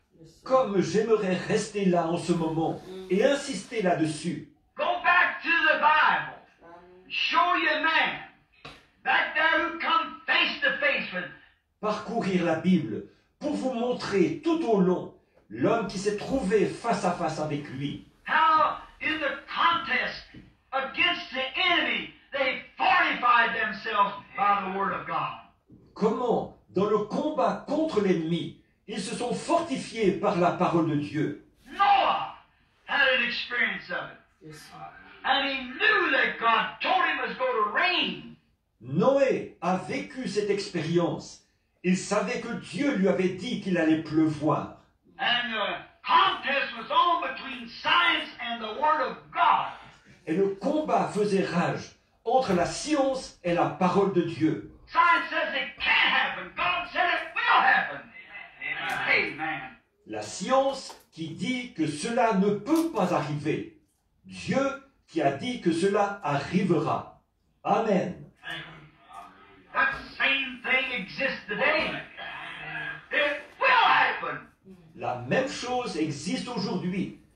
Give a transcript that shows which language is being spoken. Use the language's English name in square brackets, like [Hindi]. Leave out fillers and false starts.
[English] Yes, Lord. [French] Comme j'aimerais rester là en ce moment et insister là-dessus. [English] Go back to the Bible. Show you a man back there who come face to face with. [French] Parcourir la Bible pour vous montrer tout au long l'homme qui s'est trouvé face à face avec lui. [English] How in the contest against the enemy they fortified themselves by the Word of God. [French] Comment, dans le combat contre l'ennemi, ils se sont fortifiés par la parole de Dieu. [English] Noah had an experience of it. Yes, Lord. And he knew that God told him it was going to rain. [French] Noé a vécu cette expérience. Il savait que Dieu lui avait dit qu'il allait pleuvoir. [English] And the contest was on between science and the Word of God. [French] Et le combat faisait rage entre la science et la parole de Dieu. [English] Science says it can't happen. God said it will happen. Amen. [French] La science qui dit que cela ne peut pas arriver. Dieu qui a dit que cela arrivera. Amen. [English] That same thing exists today. It will happen. [French] La même chose existe aujourd'hui.